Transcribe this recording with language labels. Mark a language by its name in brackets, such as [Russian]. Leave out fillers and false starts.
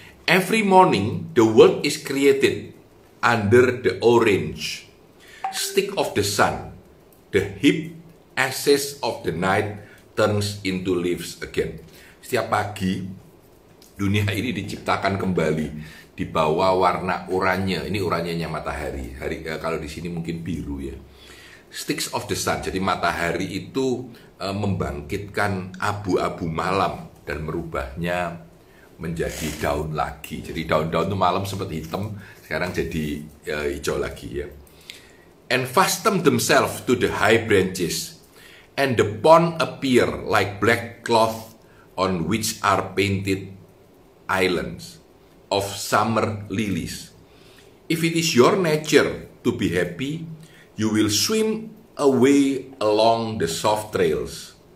[English] Every morning the world is created under the orange stick of the sun. The heap ashes of the night turns into leaves again. [Indonesian] Setiap pagi dunia ini diciptakan kembali di bawah warna oranye. Ini oranyenya matahari. Kalau di sini mungkin biru ya. [English] Sticks of the sun. [Indonesian] Jadi matahari itu membangkitkan abu-abu malam dan merubahnya menjadi daun lagi. Jadi daun-daun itu malam sempat hitam, sekarang jadi hijau lagi ya. [English] And fasten themselves to the high branches, and the pond appear like black cloth on which are painted islands of summer lilies. If it is your nature to be happy, you will swim away along the soft trails.